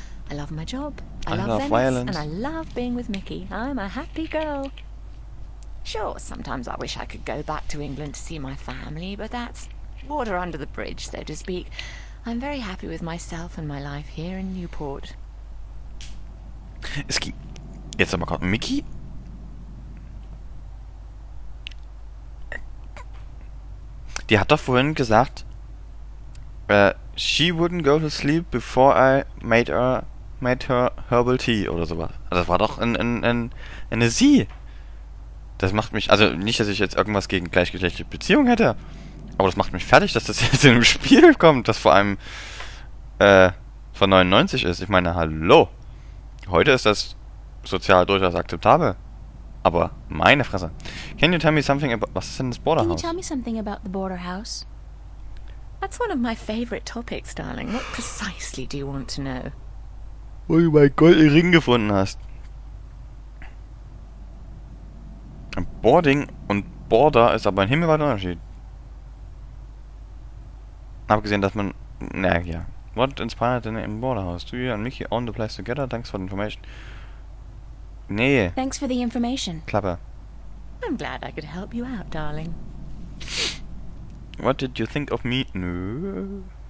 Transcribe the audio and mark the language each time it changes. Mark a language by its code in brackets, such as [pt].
[en] I love my job. I love Venice, violence. and I love being with Mickey. I'm a happy girl. Sure, sometimes I wish I could go back to England to see my family, but that's water under the bridge, so to speak. I'm very happy with myself and my life here in Newport. [de] Jetzt aber gerade Mickey? Die hat doch vorhin gesagt, [en] she wouldn't go to sleep before I made her herbal tea [de] oder sowas. Also das war doch eine Sie. Das macht mich, also nicht, dass ich jetzt irgendwas gegen gleichgeschlechtliche Beziehungen hätte, aber das macht mich fertig, dass das jetzt in einem Spiel kommt, das vor allem von 99 ist. Ich meine, hallo. Heute ist das sozial durchaus akzeptabel. Aber meine Fresse. [en] Can you tell me something about... [de] Was ist denn das Border [en] Can you [de] House? [en] tell me something about the border house? That's one of my favorite topics, darling. What precisely do you want to know? [de] Wo du meinen goldenen Ring gefunden hast. Boarding und Border ist aber ein himmelweiter Unterschied. Abgesehen, dass man... Na ja. [en] What inspired the name Border House? Do you and Mickey own the place together? Thanks for the information. [de] Nee. [en] Thanks for the information. [de] Klappe. [en] I'm glad I could help you out, darling. What did you think of me? No.